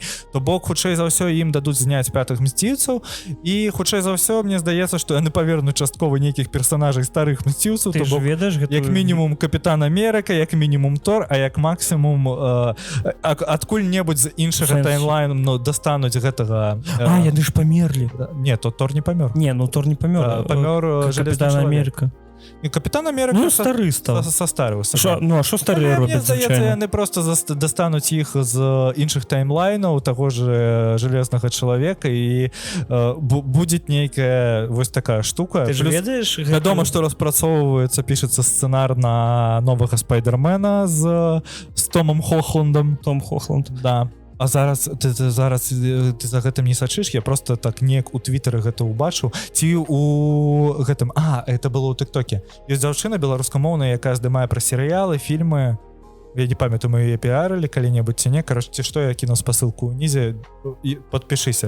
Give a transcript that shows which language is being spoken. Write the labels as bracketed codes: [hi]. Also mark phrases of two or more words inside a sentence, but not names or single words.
[be] То бок, хутчэй за ўсё, ім дадуць зняць пятых мсціўцаў, і хутчэй за ўсё, мне здаецца, што яны павернуць часткова нейкіх персанажай старых мсціўцаў, то бок, як мінімум Капітан Амерыка, як мінімум Тор, а як максімум адкуль-небудзь з іншага таймлайну дастануць гэтага. Яны ж памерлі. Не, то Тор не памёр. Не, ну Тор не памёр. Памёр Капітан Амерыка. І Капітан Америка [uk] Ну, старий став. состарився. Що, ну, а що старі Мені роблять, здається, звичайно? вони просто достануть їх з інших таймлайнів, того ж Железного чоловіка, і буде нейка ось така штука. Ти ж Плюс ведаєш? [be] вядома, що розпрацовується, пишеться сценар на нового Спайдермена з Томом Хохландом. Том Хохланд. Да. А зараз ти за гэтым не сачыш, я просто так неяк у твиттары гэта ўбачыў ці у гэтым это было ў тыктоке. Ёсць дзяўчына беларускамоўная, якая здымае пра серыялы, фільмы. Я не памятаю, мы яе піарылі калі-небудзь ці не. Кароче, ці што, я кіну спасылку ўнізе і подпішыся.